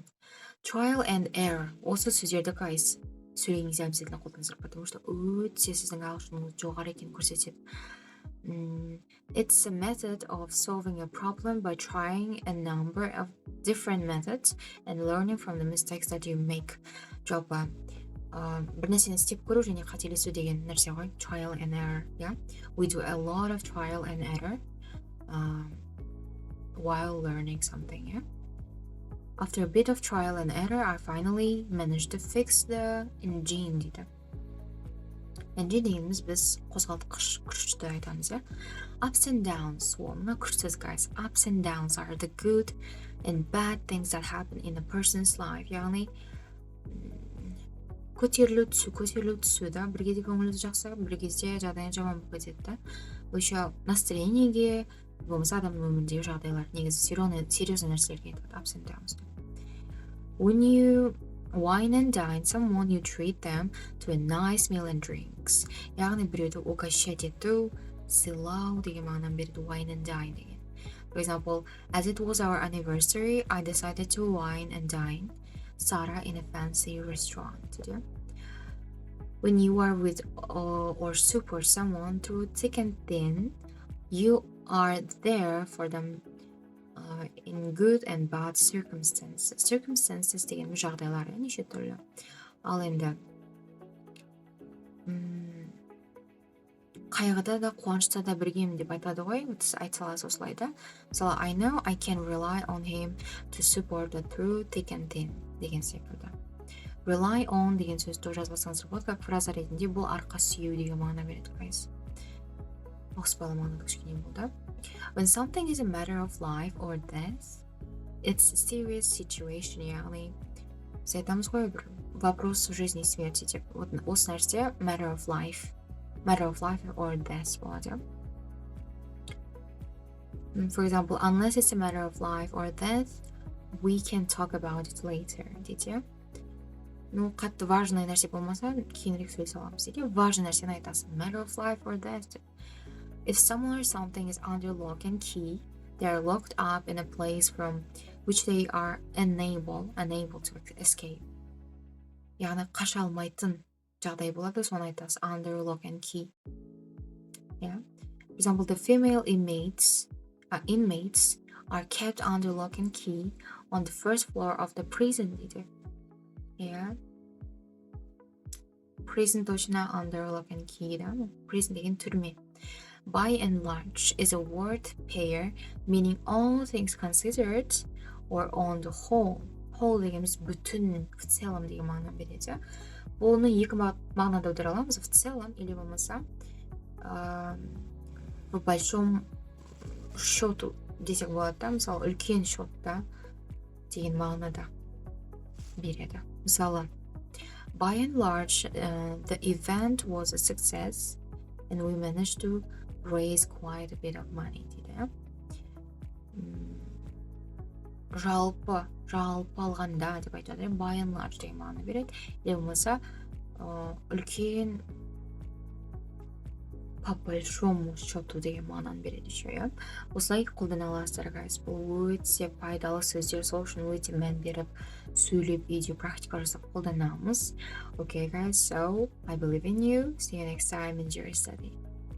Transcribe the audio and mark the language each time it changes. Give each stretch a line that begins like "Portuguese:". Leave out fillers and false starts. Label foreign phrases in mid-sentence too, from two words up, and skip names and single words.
English: Trial and error
Kazakh: осы сөздерді guys сөйлегеніңізде обязательно қолданыңыздар,
Russian: потому что
Kazakh: өте сіздің ағылшыныңыз жоғары екенін көрсетеді.
English: It's a method of solving a problem by trying a number of different methods and learning from the mistakes that you make.
Kazakh: Жалпы бір нәрсені істеп көру және қателесу деген нәрсе ғой.
English: Trial and error, yeah? We do a lot of trial and error while learning something, yeah? After a bit of trial and error, I finally managed to fix the engine дейді.
Kazakh: Engine дегеніміз біз қозғалтқыш күшті айтамыз, иә?
English: Ups and downs,
Kazakh: мына күшсіз guys.
English: Ups and downs are the good and bad things that happen in a person's life.
Kazakh: Яғни көтерілу түсу да, бір кезде көңілі жақсы, бір кезде жағдайы жаман болып кетеді да. Еще настроениеге, болмаса адамның өміріндегі жағдайлар негізі серьезный нәрселерге айтады.
English: Ups and downs. When you wine and dine someone, you treat them to a nice meal and drinks.
Kazakh: яғни біреуді угощать ету, сыйлау деген мағынаны береді
English: wine and dine
Kazakh: деген.
English: For example, as it was our anniversary, I decided to wine and dine Sarah in a fancy restaurant. When you are with or support someone through thick and thin, you are there for them in good and bad circumstances.
Kazakh: Circumstances деген жағдайлар неше түрлі. Ал енді қайғыда да қуанышта да біргемін деп айтады ғой. Айта саласы осылай да. Мысалы,
English: I know I can rely on him to support the through thick and thin
Kazakh: деген секілді.
English: Rely on
Kazakh: деген сөзді жазбасаңыздар болады,
Russian: как фраза
Kazakh: ретінде бұл арқа сүйеу деген мағына береді, guys. Ауыспалы мағына кішкене болды.
English: When something is a matter of life or death, it's a serious situation,
Kazakh: яғни біз айтамыз ғой бір
Russian: вопрос жизни и смерти
Kazakh: деп. Осы нәрсе
English: matter of life or death
Kazakh: болады.
English: For example, unless it's a matter of life or death, we can talk about it later дейді.
Kazakh: Ну, қатты важный нәрсе болмаса, кейінірек сөйлесе аламыз дейді. Важный нәрсені айтасың.
English: Matter of life or death. If someone or something is under lock and key, they are locked up in a place from which they are unable to escape.
Kazakh: яғни қаша алмайтын жағдай болады, соны айтасыз.
English: Under lock and key. Yeah. For example, the female inmates are kept under lock and key on the first floor of the prison дейді. Yeah. Prison точно under lock and key да.
Kazakh: Prison деген түрме.
English: By and large is a word pair meaning all things considered or on the whole.
Kazakh: Whole дегеніміз бүтін,
Russian: в целом
Kazakh: деген мағына береді. Бұны екі мағынада аудара аламыз,
Russian: в целом или
Kazakh: болмаса
Russian: в большом счету
Kazakh: десек болады да, мысалы үлкен счетта деген мағынада береді. Мысалы,
English: by and large, the event was a success and we managed to raise quite a bit of money дейді.
Kazakh: Жалпы алғанда деп айтады,
English: by and large
Kazakh: деген мағына береді. Или болмаса үлкен
Russian: по большому счету
Kazakh: деген мағынаны береді еще. Осылай қолдана аласыздар, guys. Бұл өте пайдалы сөздер, сол үшін өте мән беріп сөйлеп үйде практика жасап қолданамыз.
English: Okay, guys, so I believe in you. See you next time. Enjoy your study.